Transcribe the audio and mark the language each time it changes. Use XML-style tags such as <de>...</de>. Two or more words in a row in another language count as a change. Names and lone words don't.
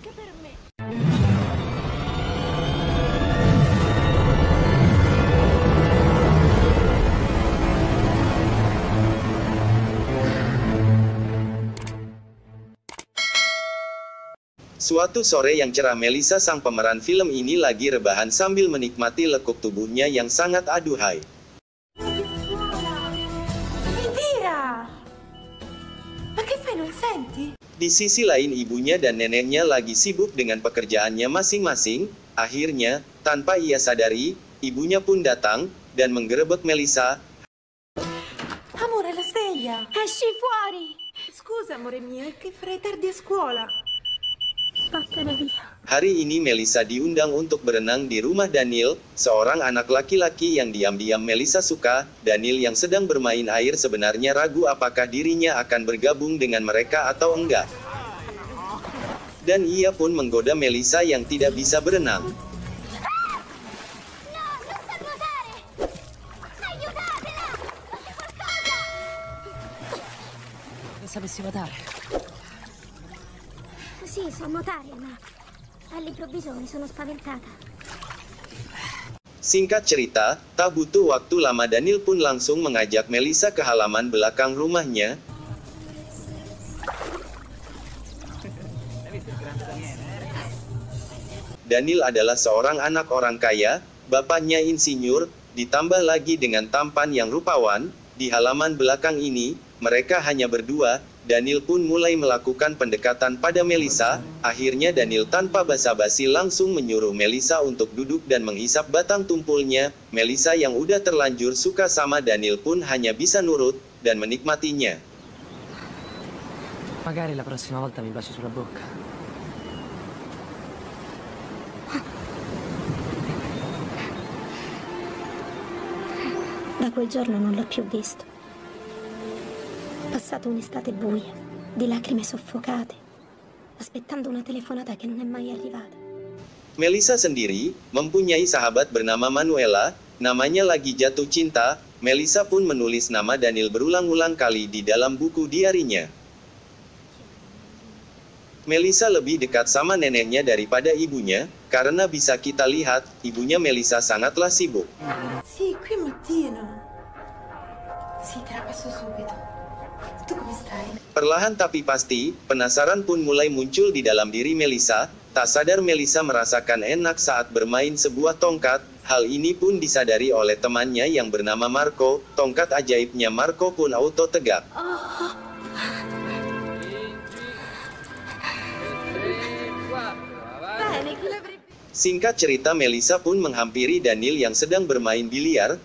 <id>Suatu sore yang cerah, Melissa sang pemeran film ini lagi rebahan sambil menikmati lekuk tubuhnya yang sangat aduhai. Indira!</id> <it>Ma che fai, non senti?</it> <id>Di sisi lain ibunya dan neneknya lagi sibuk dengan pekerjaannya masing-masing. Akhirnya, tanpa ia sadari, ibunya pun datang dan menggerebek Melissa.</id> <it>Amore, la sveglia! Esci fuori! Scusa, amore mio, è che farei tardi a scuola. Vattene via.</it> <id>Hari ini Melissa diundang untuk berenang di rumah Daniel, seorang anak laki-laki yang diam-diam Melissa suka. Daniel yang sedang bermain air sebenarnya ragu apakah dirinya akan bergabung dengan mereka atau enggak. Dan ia pun menggoda Melissa yang tidak bisa berenang.</id> <it>Sapessi nuotare? Sì, so nuotare, ma all'improvviso mi sono spaventata.</it> <id>Singkat cerita, tak butuh waktu lama Daniel pun langsung mengajak Melissa ke halaman belakang rumahnya. Daniel adalah seorang anak orang kaya, bapaknya insinyur, ditambah lagi dengan tampan yang rupawan. Di halaman belakang ini, mereka hanya berdua. Daniel pun mulai melakukan pendekatan pada Melissa. Akhirnya Daniel tanpa basa-basi langsung menyuruh Melissa untuk duduk dan menghisap batang tumpulnya. Melissa yang udah terlanjur suka sama Daniel pun hanya bisa nurut dan menikmatinya.</id> <it>Magari la prossima volta mi baci sulla bocca. Da quel giorno non l'ho più visto. Passato un'estate buia, di lacrime soffocate, aspettando una telefonata che non è mai arrivata.</it> <id>Melissa sendiri mempunyai sahabat bernama Manuela, namanya lagi jatuh cinta. Melissa pun menulis nama Daniel berulang-ulang kali di dalam buku diarinya. Melissa lebih dekat sama neneknya daripada ibunya, karena bisa kita lihat, ibunya Melissa sangatlah sibuk.</id> <it>Sì, qui è mattino. Sì, te la passo subito. Tu come stai?</it> <id>Perlahan tapi pasti, penasaran pun mulai muncul di dalam diri Melissa. Tak sadar Melissa merasakan enak saat bermain sebuah tongkat. Hal ini pun disadari oleh temannya yang bernama Marco. Tongkat ajaibnya Marco pun auto tegak. Singkat cerita, Melissa pun menghampiri Daniel yang sedang bermain biliar.</id>